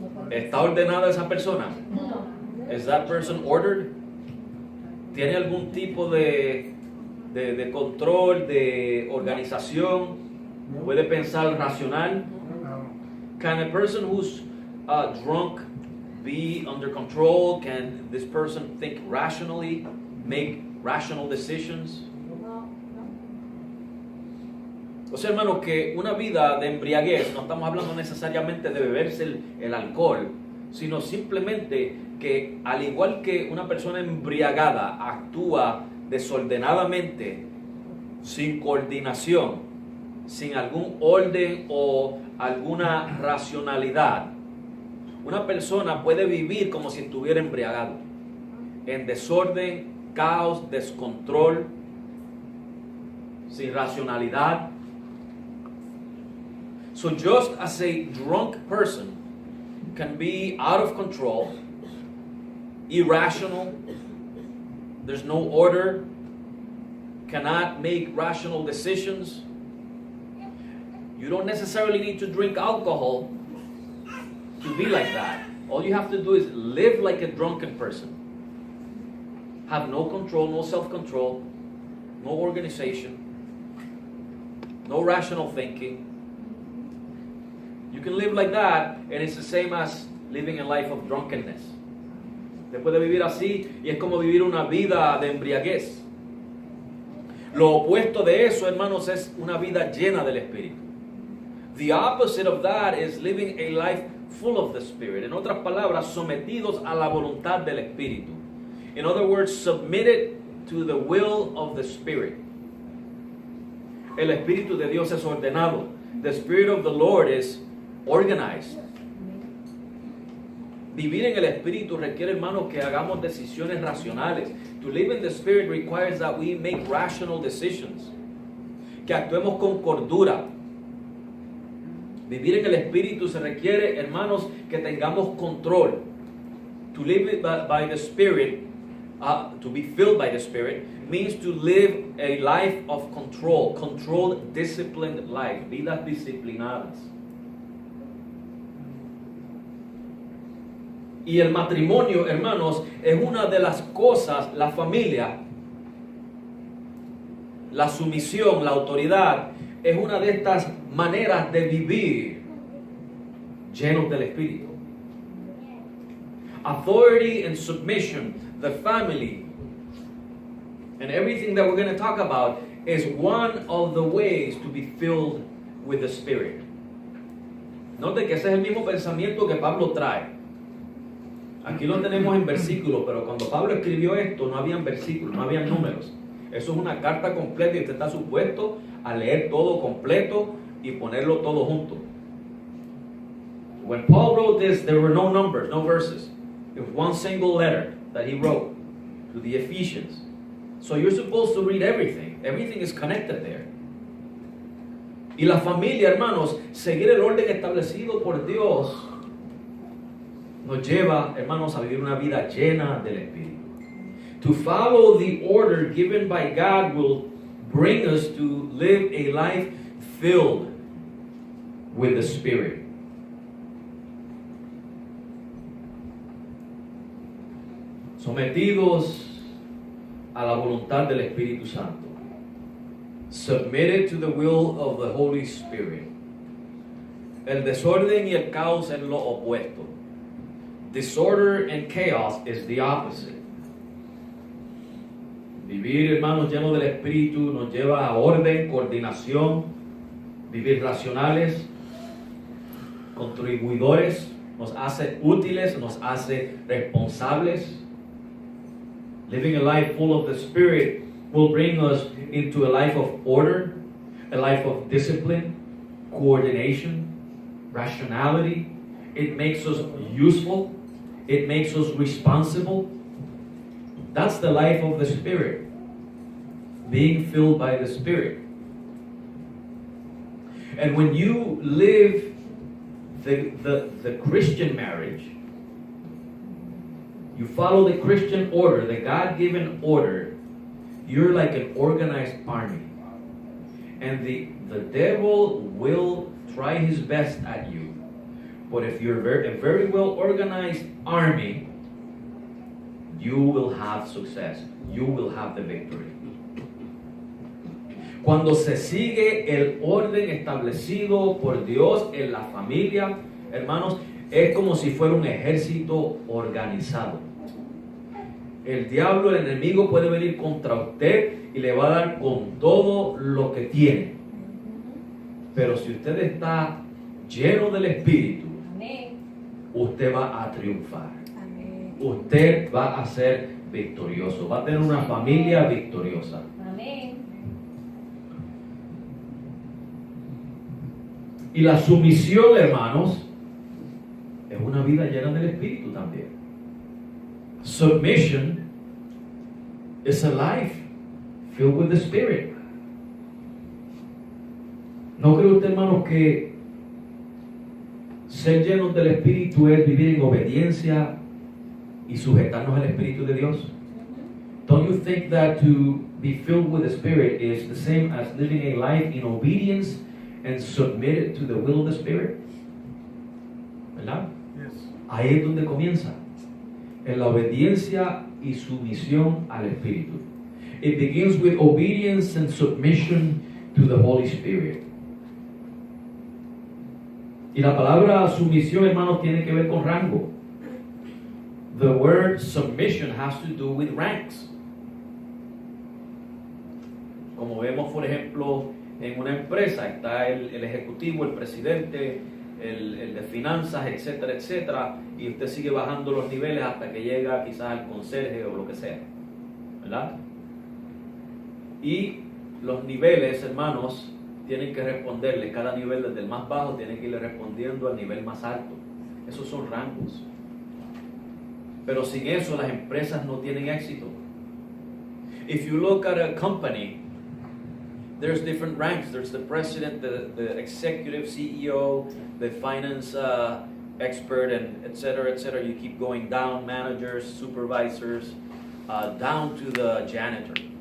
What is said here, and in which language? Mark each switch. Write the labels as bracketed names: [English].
[Spanish] ¿Está ordenada esa persona? [English] Is that person ordered? [Spanish] ¿Tiene algún tipo de control, de organización? ¿Puede pensar racional? [English] Can a person who's drunk be under control? Can this person think rationally, make rational decisions? [Spanish] O sea, hermanos, que una vida de embriaguez, no estamos hablando necesariamente de beberse el alcohol, sino simplemente que al igual que una persona embriagada actúa desordenadamente, sin coordinación, sin algún orden o alguna racionalidad, una persona puede vivir como si estuviera embriagado, en desorden, caos, descontrol, sin racionalidad. [English] So just as a drunk person can be out of control, irrational, there's no order, cannot make rational decisions, you don't necessarily need to drink alcohol to be like that. All you have to do is live like a drunken person. Have no control, no self-control, no organization, no rational thinking. You can live like that, and it's the same as living a life of drunkenness. [Spanish] Usted puede vivir así, y es como vivir una vida de embriaguez. Lo opuesto de eso, hermanos, es una vida llena del Espíritu. [English] The opposite of that is living a life full of the Spirit. [Spanish] En otras palabras, sometidos a la voluntad del Espíritu. [English] In other words, submitted to the will of the Spirit. [Spanish] El Espíritu de Dios es ordenado. [English] The Spirit of the Lord is organized. [Spanish] Vivir en el Espíritu requiere, hermanos, que hagamos decisiones racionales. [English] To live in the Spirit requires that we make rational decisions. [Spanish] Que actuemos con cordura. Vivir en el Espíritu se requiere, hermanos, que tengamos control. [English] To live by the Spirit, to be filled by the Spirit, means to live a life of control, controlled, disciplined life, [Spanish] vidas disciplinadas. Y el matrimonio, hermanos, es una de las cosas, la familia, la sumisión, la autoridad, es una de estas maneras de vivir llenos del Espíritu. [English] Authority and submission, the family, and everything that we're going to talk about is one of the ways to be filled with the Spirit. [Spanish] Note que ese es el mismo pensamiento que Pablo trae. Aquí lo tenemos en versículos, pero cuando Pablo escribió esto no habían versículos, no habían números. Eso es una carta completa y usted está supuesto a leer todo completo y ponerlo todo junto. [English] When Paul wrote this, there were no numbers, no verses. It was one single letter that he wrote to the Ephesians. So you're supposed to read everything. Everything is connected there. [Spanish] Y la familia, hermanos, seguir el orden establecido por Dios nos lleva, hermanos, a vivir una vida llena del Espíritu. [English] To follow the order given by God will bring us to live a life filled with the Spirit. [Spanish] Sometidos a la voluntad del Espíritu Santo. [English] Submitted to the will of the Holy Spirit. [Spanish] El desorden y el caos es lo opuesto. [English] Disorder and chaos is the opposite. [Spanish] Vivir, hermanos, llenos del Espíritu nos lleva a orden, coordinación, vivir racionales, contribuidores, nos hace útiles, nos hace responsables. [English] Living a life full of the Spirit will bring us into a life of order, a life of discipline, coordination, rationality. It makes us useful. It makes us responsible. That's the life of the Spirit. Being filled by the Spirit. And when you live the Christian marriage, you follow the Christian order, the God-given order, you're like an organized army. And the devil will try his best at you. But if you're a very well organized army, you will have success. You will have the victory. [Spanish] Cuando se sigue el orden establecido por Dios en la familia, hermanos, es como si fuera un ejército organizado. El diablo, el enemigo, puede venir contra usted y le va a dar con todo lo que tiene. Pero si usted está lleno del Espíritu, usted va a triunfar. Usted va a ser victorioso. Va a tener una familia victoriosa. Y la sumisión, hermanos, es una vida llena del Espíritu también. [English] Submission is a life filled with the Spirit. [Spanish] ¿No cree usted, hermanos, que ser llenos del Espíritu es vivir en obediencia y sujetarnos al Espíritu de Dios? [English] Don't you think that to be filled with the Spirit is the same as living a life in obedience and submitted to the will of the Spirit? [Spanish] ¿Verdad? [English] Yes. [Spanish] Ahí es donde comienza, en la obediencia y sumisión al Espíritu. [English] It begins with obedience and submission to the Holy Spirit. [Spanish] Y la palabra sumisión, hermanos, tiene que ver con rango. [English] The word submission has to do with ranks. [Spanish] Como vemos, por ejemplo, en una empresa está el ejecutivo, el presidente, el de finanzas, etcétera, etcétera, y usted sigue bajando los niveles hasta que llega quizás al conserje o lo que sea, ¿verdad? Y los niveles, hermanos, tienen que responderle. Cada nivel, desde el más bajo, tiene que irle respondiendo al nivel más alto. Esos son rangos. Pero sin eso las empresas no tienen éxito. [English] If you look at a company, there's different ranks. There's the president, the executive CEO, the finance expert, and etc., etc. You keep going down, managers, supervisors, down to the janitor.